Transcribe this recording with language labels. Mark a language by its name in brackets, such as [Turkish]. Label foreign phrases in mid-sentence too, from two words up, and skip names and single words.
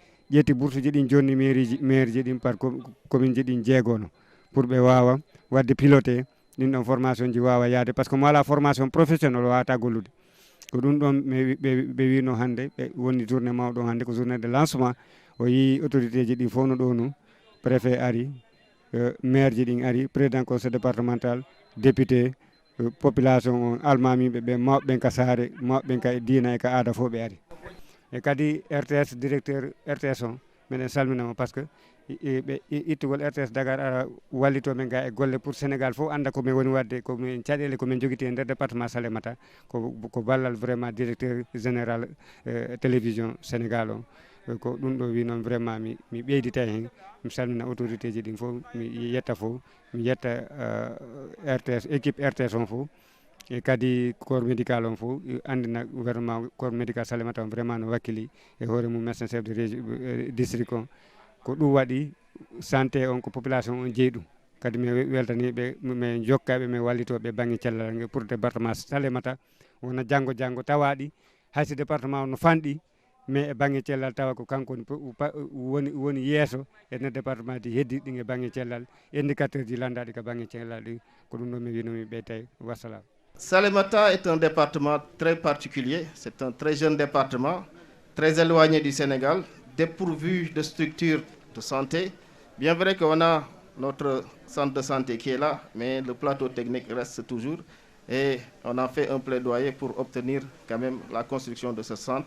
[Fula] ƴetti boursuji ɗin jonni maire ji ɗin par commune ji ɗin jeegono pour ɓe wawa wadde piloté ɗin ɗon formation ji wawa yaade [French] par ce que [Fula] mo ala [French] formation professionnel [Fula] o wawata gollude ko ɗum ɗon ɓe wino hannde ɓe woni journée mawɗo hannde ko [French] journée de lancement [Fula] o yi autorité ji ɗin fof no ɗo nu préfet ari maire ji ɗin ari [French] président conseil départemental député population [Fula] on almamiɓe ɓe mawɓe ka saare mawɓe ka e diina e ka aada fof ɓe ari e kadi RTS directeur RTS on miɗen salminamo [French] par ce que [Fula] ɓe ittugol RTS Dakar ara wallito men ga e golle pour Sénégal fof anda komin woni wadde komin caɗele komin joguiti e nder département Salémata ko ballal [French] vraiment directeur général télévision Sénégal [Fula] on ko ɗum ɗo wi noon vraiment mi ɓeydita hen mi salmina autorité ji ɗin fof mi yetta fof mi yetta RTS équipe RTS on fof e kadi [French] corps médical [Fula] on fof andina [French] gouvernement corps médical [Fula] Salémata on vraiment no wakkili e hoore mum [French] médecin chef de région district [Fula] on ko ɗum waɗi santé on ko population on jeeyi ɗum kadi mi weltaniɓe mi jokkaɓe mi wallitoɓe banggue cellal pour département Salémata wona janggo tawaɗi hayso département o no fanɗi mais e banggue cellal tawa ko kanko woni yeeso e nder département ji heddiɗi ɗin e banggue cellal indicateur ji landaɗi ko banggue cellal ɗi ko ɗum ɗo mi wino mi ɓeytay wassalam. [French] Salémata est un département très particulier, c'est un très jeune département, très éloigné du Sénégal, dépourvu de structures de santé. Bien vrai qu'on a notre centre de santé qui est là, mais le plateau technique reste toujours et on a fait un plaidoyer pour obtenir quand même la construction de ce centre.